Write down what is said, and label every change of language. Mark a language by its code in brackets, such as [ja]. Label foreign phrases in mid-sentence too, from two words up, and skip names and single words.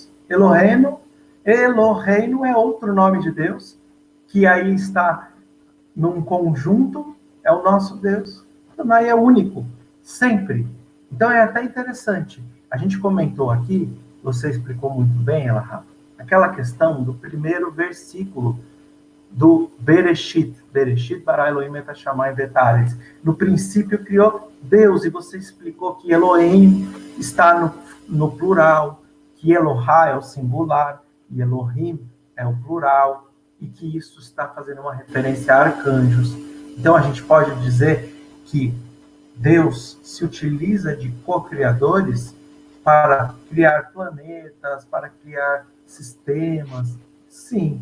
[pt] Eloheinu é outro nome de Deus, que aí está num conjunto, é o nosso Deus. Adonai é único, sempre. Então é até interessante. A gente comentou aqui, você explicou muito bem, Elahá, aquela questão do primeiro versículo do Bereshit. [he] בראשית ברא אלוהים את השמים ואת הארץ. [pt] No princípio criou Deus, e você explicou que Elohim está no plural, que Elohá é o singular, e Elohim é o plural, e que isso está fazendo uma referência a arcanjos. Então a gente pode dizer que Deus se utiliza de co-criadores para criar planetas, para criar sistemas, sim.